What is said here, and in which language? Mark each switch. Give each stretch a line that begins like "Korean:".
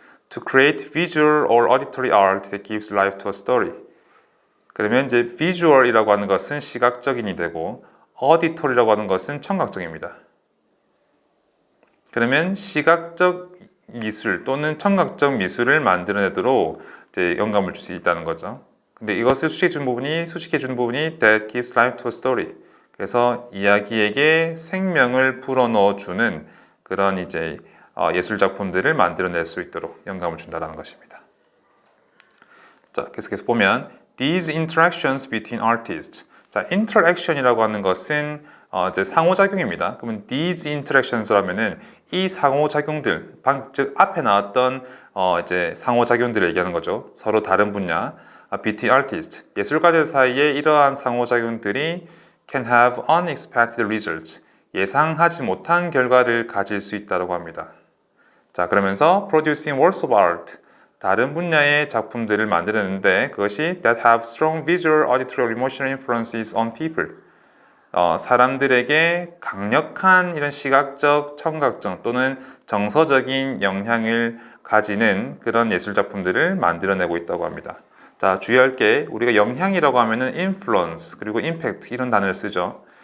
English: To create visual or auditory art that gives life to a story.
Korean: 그러면 이제 visual이라고 하는 것은 시각적인이 되고 auditory라고 하는 것은 청각적입니다. 그러면 시각적 미술 또는 청각적 미술을 만들어내도록 이제 영감을 줄 수 있다는 거죠. 근데 이것을 수식해 준 부분이
English: that gives life to a story.
Korean: 그래서 이야기에게 생명을 불어넣어 주는 그런 이제 예술 작품들을 만들어낼 수 있도록 영감을 준다는 것입니다. 자, 계속해서 보면
English: these interactions between artists.
Korean: 자, interaction이라고 하는 것은 이제 상호작용입니다. 그러면
English: these interactions
Korean: 라면은 이 상호작용들, 즉 앞에 나왔던 이제 상호작용들을 얘기하는 거죠. 서로 다른 분야,
English: between artists,
Korean: 예술가들 사이에 이러한 상호작용들이
English: can have unexpected results,
Korean: 예상하지 못한 결과를 가질 수 있다고 합니다. 자, 그러면서
English: producing works of art,
Korean: 다른 분야의 작품들을 만드는데 그것이
English: that have strong visual, auditory, emotional influences on people.
Korean: 사람들에게 강력한 이런 시각적, 청각적 또는 정서적인 영향을 가지는 그런 예술 작품들을 만들어내고 있다고 합니다. 자, 주의할 게 우리가 영향이라고 하면은 influence 그리고 impact 이런 단어를 쓰죠.